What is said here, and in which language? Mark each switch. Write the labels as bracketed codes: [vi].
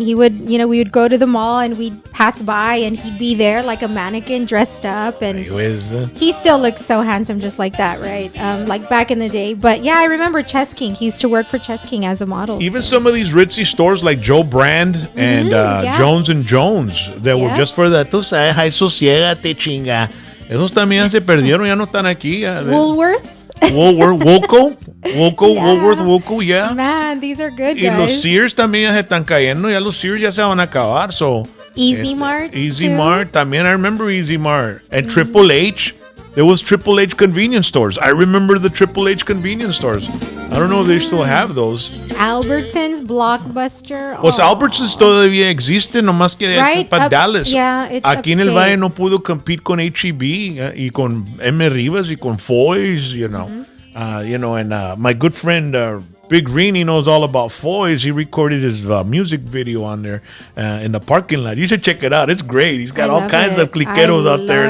[en] He would, we would go to the mall and we'd pass by and he'd be there like a mannequin dressed up, and he still looks so handsome just like that, right? Like back in the day. But yeah, I remember Chess King. He used to work for Chess King as a model. Even some of these ritzy stores like Joe Brand and Jones and Jones that were just for that. [es] Tú sabes, ay, sosiégate, chinga. Esos también se perdieron, ya no están aquí. [en] Woolworth, Woolworth, yeah. Man, these are good, [es] Y [en] guys. [es] los Sears también ya se están cayendo, ya los Sears ya se van a acabar, so. [en] Easy Mart. Easy Mart, también I remember Easy Mart. And Triple H, there was Triple H convenience stores. I remember the Triple H convenience stores. I don't know if they still have those. Albertsons, Blockbuster. [es] Pues Albertsons todavía existe, nomás que es para Dallas. [en] Yeah, it's [es] Aquí en el [en] upstate. [es] Valle no pudo compete con H-E-B y con M. [en] Rivas [es] y con [en] Foy's, and my good friend Big Green, he knows all about Foy's. He recorded his music video on there in the parking lot. You should check it out. It's great. He's got all kinds of cliqueros out there.